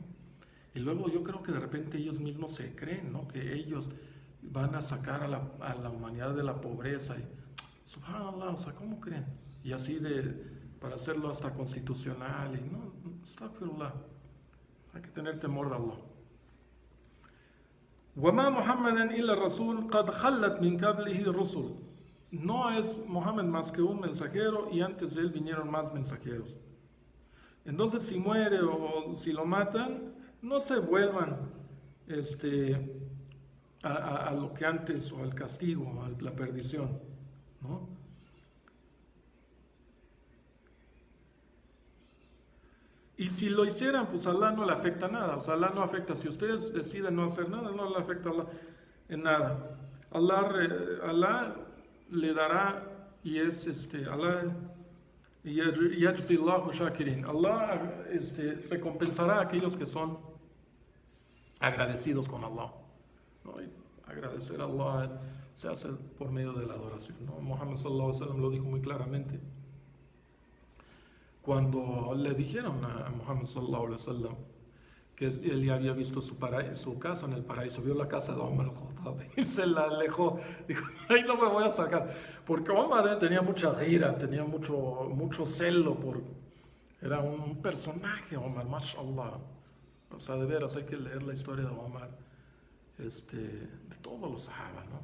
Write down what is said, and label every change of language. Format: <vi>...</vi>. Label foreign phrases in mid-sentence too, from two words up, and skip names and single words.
<es>Y luego yo creo que de repente ellos mismos se creen, ¿no? Que ellos van a sacar a la humanidad de la pobreza y subhanallah, o sea, ¿cómo creen? Y así para hacerlo hasta constitucional y no, astaghfirullah, hay que tener temor de Allah.</es> <ar>وَمَا مُحَمَّدًا إِلَّا الرَّسُولُ قَدْ خَلَّتْ مِنْ قَبْلِهِ رُسُلٌ.</ar> <es>No es Muhammad más que un mensajero y antes de él vinieron más mensajeros. Entonces si muere o si lo matan, no se vuelvan a lo que antes, o al castigo, a la perdición, ¿no? Y si lo hicieran, pues a Allah no le afecta nada. O sea, Allah no afecta. Si ustedes deciden no hacer nada, no le afecta a Allah en nada. Allah le dará, y es Allah,</es> <ar>يجزي الله الشاكرين.</ar> <es>Allah recompensará a aquellos que son agradecidos con Allah, ¿no? Y agradecer a Allah se hace por medio de la adoración, ¿no? Muhammad</es> <ar>صلى الله عليه وسلم</ar> <es>lo dijo muy claramente. Cuando le dijeron a Muhammad</es> <ar>صلى الله عليه وسلم</ar> <es>que él ya había visto su casa en el paraíso, vio la casa de Omar al-Khattab y se la alejó, dijo, ahí no me voy a sacar, porque Omar tenía mucha gira, tenía mucho celo, era un personaje Omar, mashallah, O sea, de veras hay que leer la historia de Omar, de todos los sahaba, ¿no?</es>